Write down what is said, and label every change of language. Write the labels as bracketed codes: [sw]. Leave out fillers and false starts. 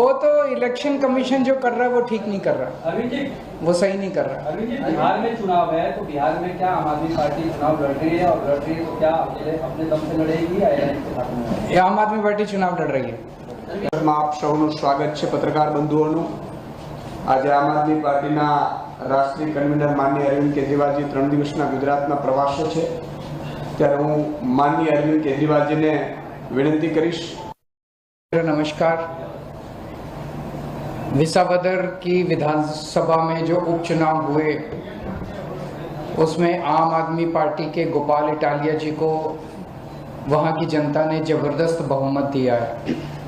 [hi] वो तो election commission जो कर रहा है वो ठीक नहीं कर रहा, अरविंद जी, वो सही नहीं कर रहा. अरविंद जी, बिहार में चुनाव है तो बिहार में क्या आम आदमी पार्टी चुनाव लड़ रही है, और लड़ रही है तो क्या अकेले अपने दम से लड़ेगी या AIS के साथ में? ये आम आदमी पार्टी चुनाव लड़ रही है. [gu] આપ સૌનું સ્વાગત છે, પત્રકાર બંધુઓનું. આજે આમ આદમી પાર્ટીના રાષ્ટ્રીય કન્વીનર માનનીય અરવિંદ કેજરીવાલજી 3 દિવસના ગુજરાતના પ્રવાસે છે, ત્યારે હું માનનીય અરવિંદ કેજરીવાલજીને વિનંતી કરીશ. [hi] नमस्कार. विसावदर की विधानसभा में जो उपचुनाव हुए उसमें आम आदमी पार्टी के गोपाल इटालिया जी को वहाँ की जनता ने जबरदस्त बहुमत दिया है.